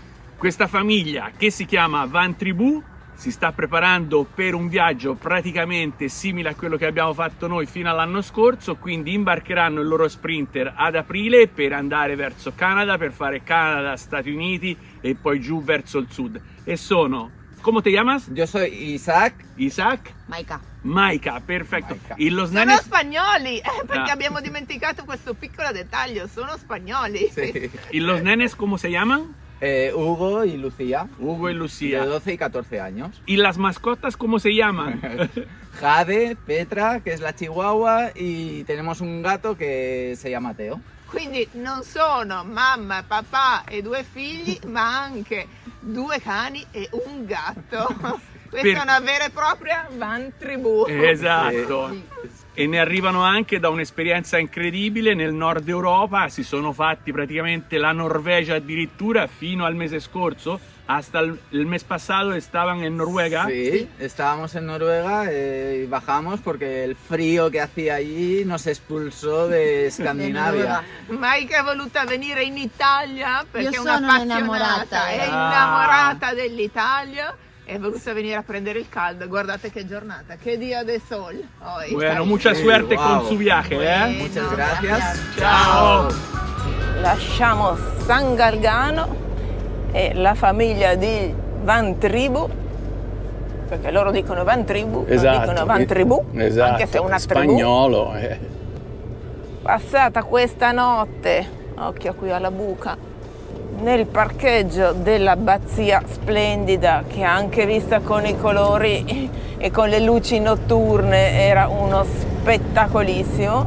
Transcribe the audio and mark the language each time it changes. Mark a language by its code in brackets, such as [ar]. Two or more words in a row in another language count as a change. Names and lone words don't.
[it] Questa famiglia, che si chiama Van Tribù, si sta preparando per un viaggio praticamente simile a quello che abbiamo fatto noi fino all'anno scorso, quindi imbarcheranno il loro Sprinter ad aprile per andare verso Canada, per fare Canada, Stati Uniti e poi giù verso il sud. E sono, [es] ¿cómo te llamas? Yo soy Isaac. [it] Isaac? Maika, perfetto. Maika. [es] Y los [it] Sono [es] nenes... [it] spagnoli, perché Ah. abbiamo dimenticato questo piccolo dettaglio, sono spagnoli. [es] Sí. ¿Y los nenes cómo se llaman? Hugo y Lucía. Hugo y De Lucía. 12 y 14 años. ¿Y las mascotas cómo se llaman? Jade, Petra, que es la chihuahua, y tenemos un gato que se llama Teo. [it] Quindi non sono mamma, papà e 2 figli, ma anche 2 cani e un gatto. Questa è una vera e propria Van Tribù. Esatto. Sì. E ne arrivano anche da un'esperienza incredibile nel nord Europa, si sono fatti praticamente la Norvegia addirittura fino al mese scorso, [es] hasta el mes pasado estaban en Noruega. Sí, estábamos en Noruega y bajamos porque el frío que hacía allí nos expulsó de Escandinavia. [it] Maika è voluta venire in Italia perché Io è una sono appassionata, innamorata. è innamorata dell'Italia. È voluta venire a prendere il caldo. Guardate che giornata, che [es] dia de sol hoy. [it] Bueno, mucha suerte con su viaje, ¿eh? Muchas gracias. Ciao! Lasciamo San Galgano e la famiglia di Van Tribù, perché loro dicono Van Tribù, non dicono Van Tribù, esatto. anche se è una Spagnolo. Passata questa notte, occhio qui alla buca, nel parcheggio dell'abbazia splendida, che anche vista con i colori e con le luci notturne era uno spettacolissimo.